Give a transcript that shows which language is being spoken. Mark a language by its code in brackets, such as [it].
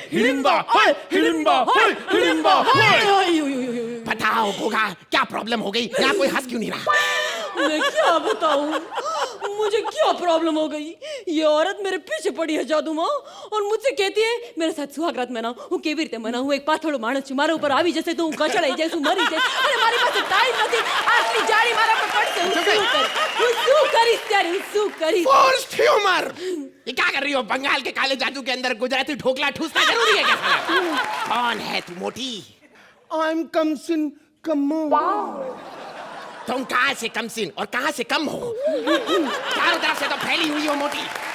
[hi] हिडिम्बा, हाय, हिडिम्बा, हाय, हिडिम्बा, हाय। बताओ गोगा, क्या प्रॉब्लम हो गई? यहाँ कोई हंस क्यों नहीं रहा? मैं क्या बताऊं, मुझे क्या प्रॉब्लम हो गई? ये औरत मेरे पीछे पड़ी है जादू माँ और मुझसे कहती है मेरे साथ सुहागरात मनाओ। [gu] હું કેવી રીતે મનાવું? એક પાથોડો માણસ છું, મારા ઉપર આવી જશે તો હું કચડાઈ જઈશ, હું મરી જઈશ, અને મારી પાસે ટાઈમ નથી, આટલી જાળી મારા પર પડશે, હું શું કરીશ ત્યારે, હું શું કરીશ? [hi] Forced humour. ये क्या कर रही हो? बंगाल के काले जादू के अंदर गुजराती ठोकला ठूसना जरूरी है क्या? कौन है तू मोटी? आई एम कमसिन कम्मो। तुम कहाँ से कमसिन और कहाँ से कम हो? चारों तरफ से तो फैली हुई हो मोटी।